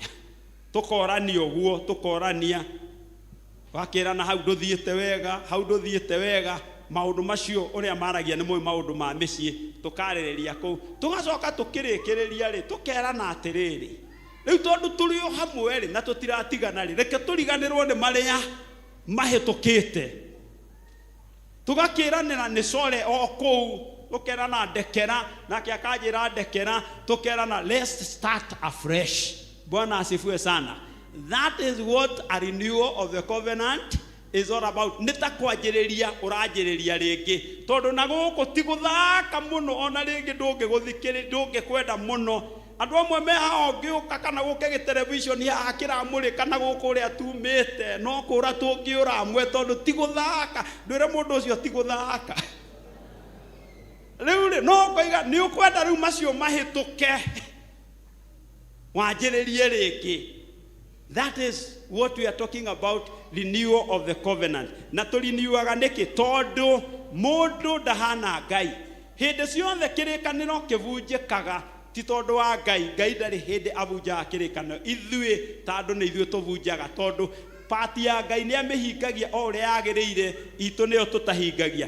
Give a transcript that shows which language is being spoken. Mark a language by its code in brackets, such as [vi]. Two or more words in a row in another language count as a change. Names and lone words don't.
[ki] Tũkorania ũguo, tũkorania, wakĩrana hau ndũthiĩte wega, hau ndũthiĩte wega, maũndũ macio ũrĩa maragia nĩ mũĩ maũndũ ma mĩciĩ, tũkarĩrĩria kũu, tũgacoka tũkĩrĩkĩrĩria rĩ, tũkerana atĩrĩrĩ, rĩu tondũ tũrĩ o hamwe rĩ na tũtiratigana rĩ, reke tũriganĩrwo nĩ marĩa mahĩtũkĩte. Tũgakĩranĩra nĩ core o kũu, tũkerana ndekera, nake akanjĩra ndekera, tũkerana [en] let's start afresh. [sw] Bwana asifiwe sana. [en] That is what a renewal of the covenant is all about. [ki] Nita kwanjĩrĩria ũranjĩrĩria rĩngĩ, tondũ na gũkũ ti gũthaka mũno, ona rĩngĩ ndũngĩkwenda mũno. Andũ amwe me haha ũngĩũka kana gũke gĩtelevishoni haha kĩramũrĩka na gũkũ ũrĩa tumĩte, no kũra tũngĩũra amwe, tondũ ti gũthaka. Ndwĩre mũndũ ũcio ti gũthaka. Rĩu rĩ, no ngoiga nĩ ũkwenda rĩu macio mahĩtũke, wanjĩrĩrie rĩngĩ. [en] That is what we are talking about, renewal of the covenant. [ki] Na tũriniuaga nĩkĩ? Tondũ mũndũ ndahana Ngai. Hĩndĩ ciothe kĩrĩkanĩro kĩbunjĩkaga ti tondũ wa Ngai. Ngai ndarĩ hĩndĩ abunjaga kĩrĩkanĩro. Ithuĩ ta andũ nĩ ithuĩ tũbunjaga, tondũ pati ya Ngai nĩ amĩhingagia o ũrĩa yagĩrĩire, itũ nĩyo tũtahingagia.